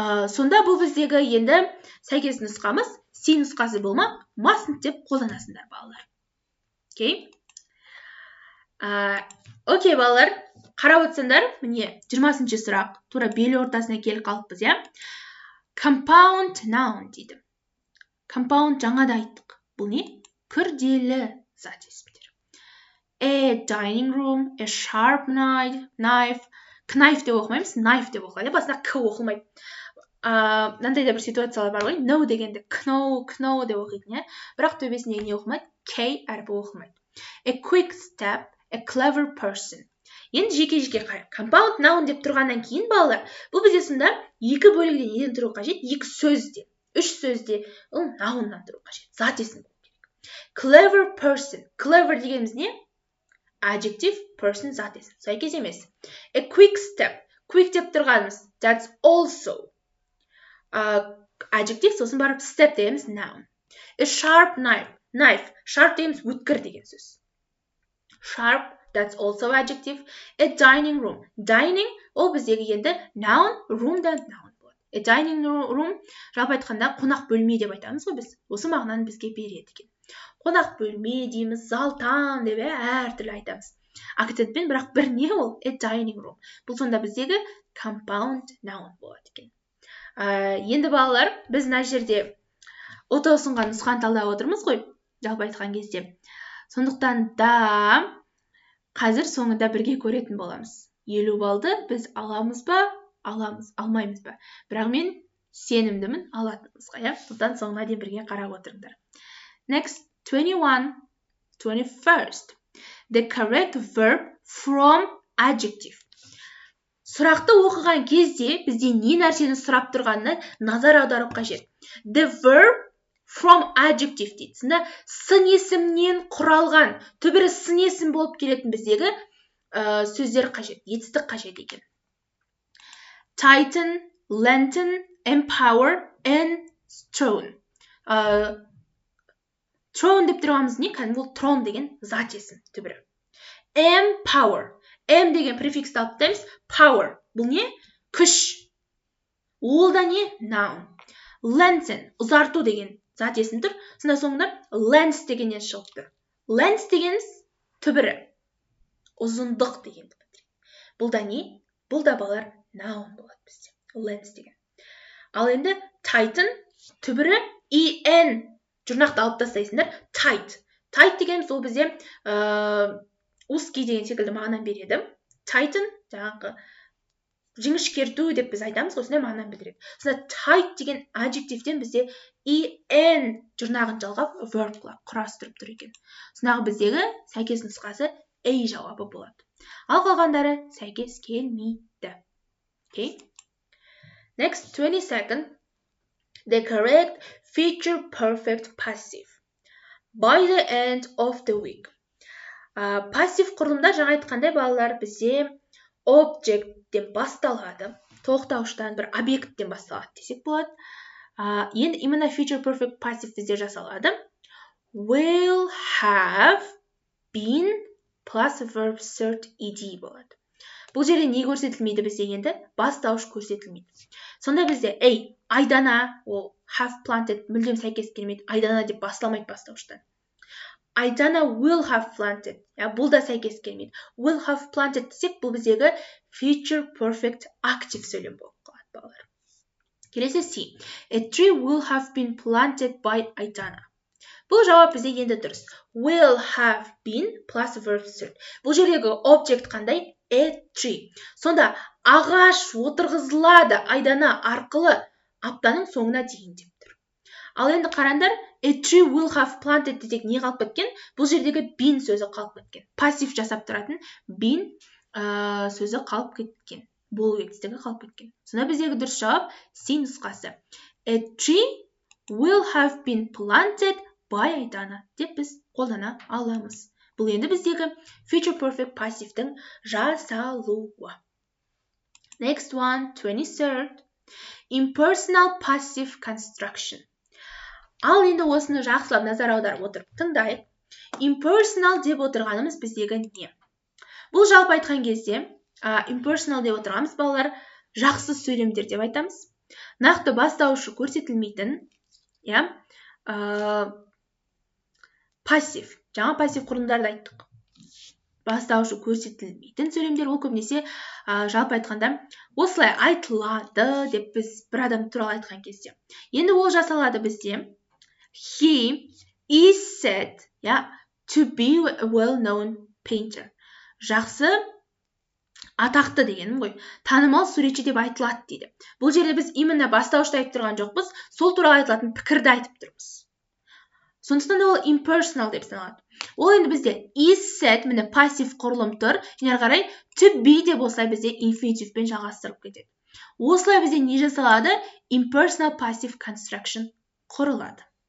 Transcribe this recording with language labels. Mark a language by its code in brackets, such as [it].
[kk] Сонда бұл біздегі енді сәйкес нұсқамыз, C нұсқасы болмақ, mustn't деп қолданасыңдар балалар. Окей? Окей, балалар, қарап отырсаңдар, міне 20-шы сұрақ, тура бел ортасына келіп қалыппыз, Compound noun дейді. Compound жаңада айттық. Бұл не? Күрделі зат есімдер. [en] A dining room, a sharp knife. [kk] Knife деп оқымаймыз, knife деп оқылады. Басында К оқылмайды. Мынандай да бір ситуациялар бар ғой. No дегенде kno деп оқитын, бірақ төбесінде не оқылмайды? K әрпі оқылмайды. [en] A quick step. A clever person. [kk] Енді жеке-жеке қарайық. Compound noun деп тұрғаннан кейін балалар, бұл бізде сонда екі бөлігден неден тұру қажет? Екі сөзде, үш сөзде, ол nounнан тұру қажет. Зат есім болу керек. [en] Clever person. [kk] Clever дегеніміз не? Adjective, person, зат есім. Сәйкес емес. [en] A quick step. [kk] Quick деп тұрғанымыз. [en] That's also. [kk] Adjective, сосын барып step дегеніміз noun. [en] A sharp knife. Knife. [kk] Sharp дегеніміз өткір деген сөз. [en] Sharp, that's also adjective. A dining room. [kk] Dining, ол біздегі енді noun, room да noun болады. A dining room, жалпы айтқанда қонақ бөлме деп айтамыз ғой біз. Осы мағынаны бізге береді екен. Қонақ бөлме дейміз, залтан деп әртүрлі айтамыз. Акцентпен, бірақ бір не ол? A dining room. Бұл сонда біздегі compound noun болады екен. Енді балалар, біз мына жерде отау ұсынған нұсқаны талдап отырмыз ғой, жалпы айтқан кезде. Сондықтан да қазір соңында бірге көретін боламыз. 50 балды біз аламыз ба, алмаймыз ба. Бірақ мен сенімдімін алатынымызға, Сондықтан соңына дейін бірге қарап отырыңдар. [en] Next, 21st. The correct verb from adjective. [kk] Сұрақты оқыған кезде бізде не нәрсені сұрап тұрғанына назар аудару қажет. [en] The verb from adjective [kk] дейді. Сонда сын есімнен құралған, түбірі сын есім болып келетін біздегі сөздер қажет, етістік қажет екен. [en] Tighten, lengthen, empower, and throne. [kk] Throne деп тұрғанымыз не? Кәдімгі ол трон деген зат есім түбірі. Empower. M деген префиксті алып тастаймыз. Power. Бұл не? Күш. Ол да не? Noun. Lengthen. Ұзарту деген зат есім тұр. Сонда соңында length дегеннен шығып тұр. Length дегеніміз түбірі. Ұзындық деген. Бұл да не? Бұл да балар noun болады бізде. Length деген. Ал енді tighten түбірі en жұрнақты алып тастайсыңдар. [en] Tight. [kk] Tight дегеніміз ол бізде узкий деген секілді мағына береді. Tighten жаңағы жіңішкерту деп біз айтамыз, осындай мағынаны білдіреді. Сонда tight деген adjectivтен бізде en жұрнағын жалғап verb құрастырып тұр екен. Сондағы біздегі сәйкес нұсқасы A жауабы болады. Ал қалғандары сәйкес келмейді. [en] Okay. Next, 22nd. The correct future perfect passive by the end of the week. [kk] Пассив құрылымда жаңа айтқандай балалар бізде objecттен басталады, тоқтауыштан бір объекттен басталады десек болады. Енді именно future perfect passive бізде жасалады. [en] Will have been plus verb cert ed [kk] болады. Бұл жерде не көрсетілмейді бізде енді? Бастауыш көрсетілмейді. Сонда бізде айдана, ол have planted мүлдем сәйкес келмейді. Айдана деп басталмайды бастауыштан. [en] Айдана will have planted. [kk] Бұл да сәйкес келмейді. [en] Will have planted [kk] десек, бұл біздегі future perfect active сөйлем болып қалады, балалар. Келесі C. [en] A tree will have been planted by Айдана. [kk] Бұл жауап бізде енді дұрыс. [en] Will have been plus verb cert. [kk] Бұл жердегі object қандай? [en] A tree. [kk] Сонда ағаш отырғызылады Айдана арқылы аптаның соңына дейін деп тұр. Ал енді қарандар, [en] a tree will have planted [kk] десек не қалып кеткен? Бұл жердегі been сөзі қалып кеткен. Пассив жасап тұратын been сөзі қалып кеткен. Болу етістігі қалып кеткен. Сонда біздегі дұрыс жауап C нұсқасы. [en] A tree will have been planted by Айдана [kk] деп біз қолдана аламыз. Бұл енді біздегі future perfect passive'дің жасалуы. [en] Next one, 23rd. Impersonal passive construction. [kk] Ал енді осыны жақсылап назар аударып отырып тыңдайық. Impersonal деп отырғанымыз біздегі не? Бұл жалпы айтқан кезде, impersonal деп отырғанымыз балалар жақсы сөйлемдер деп айтамыз. Нақты бастауышы көрсетілмейтін, пассив. Жаңа пассив құрылымдарды айттық. Бастауышы көрсетілмейтін сөйлемдер, ол көбінесе жалпы айтқанда осылай айтылады деп біз бір адам туралы айтқан кезде. Енді ол жасалады бізде. [en] He is said to be a well-known painter. [kk] Жақсы, атақты дегенім ғой. Танымал суретші деп айтылады дейді. Бұл жерде біз именно бастауышты айтып тұрған жоқпыз, сол туралы айтылатын пікірді айтып тұрмыз. Сондықтан ол impersonal деп саналады. Ол енді бізде is said, міне пассив құрылым тұр. Және қарай to be деп осылай бізде infinitive-пен жалғастырып кетеді. Осылай бізде не жасалады? [en] Impersonal passive construction [kk] құрылады.